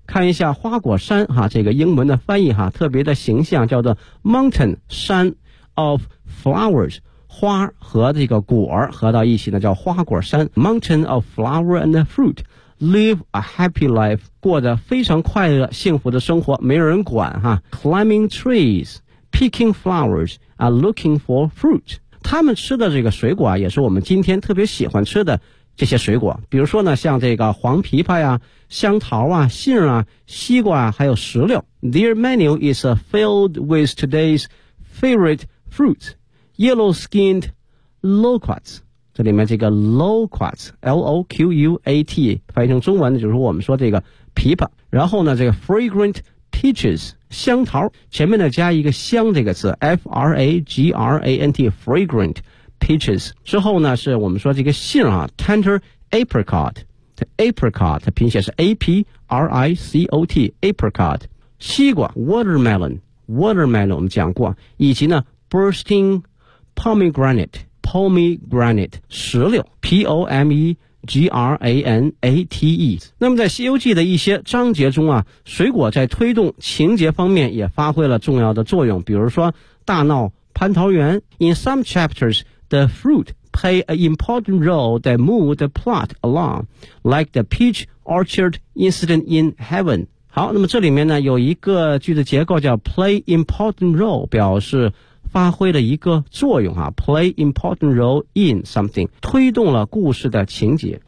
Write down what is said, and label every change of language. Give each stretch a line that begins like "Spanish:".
Chinese: 看一下花果山、啊、这个英文的翻译、啊、特别的形象，叫做 mountain, 山 of flowers,花和这个果儿合到一起呢叫花果山，
English: Mountain of flower and fruit, Live a happy life,
Chinese: 过着非常快乐幸福的生活，没人管哈。
English: Climbing trees, picking flowers, and looking for fruit.
Chinese: 他们吃的这个水果、啊、也是我们今天特别喜欢吃的这些水果，比如说呢像这个黄枇杷呀、啊、香桃啊、杏啊、西瓜啊，还有石榴。
English: Their menu is filled with today's favorite fruits,Yellow-skinned loquats,
Chinese: 这里面这个 loquat L-O-Q-U-A-T 翻译成中文的就是我们说这个琵琶，然后呢这个
English: fragrant peaches
Chinese: 香桃，前面呢加一个香这个词 F-R-A-G-R-A-N-T fragrant peaches， 之后呢是我们说这个杏啊
English: tender apricot， apricot
Chinese: 拼写是
English: A-P-R-I-C-O-T apricot， 西瓜 watermelon watermelon
Chinese: 我们讲过，以及呢
English: bursting pomegranate pomegranate 石榴 P-O-M-E-G-R-A-N-A-T-E。
Chinese: 那么在西游记的一些章节中啊，水果在推动情节方面也发挥了重要的作用，比如说大闹蟠桃园。
English: In some chapters the fruit play an important role that move the plot along like the peach orchard incident in heaven。
Chinese: 好，那么这里面呢有一个句子结构叫 play important role， 表示发挥了一个作用啊，
English: play important role in something，
Chinese: 推动了故事的情节。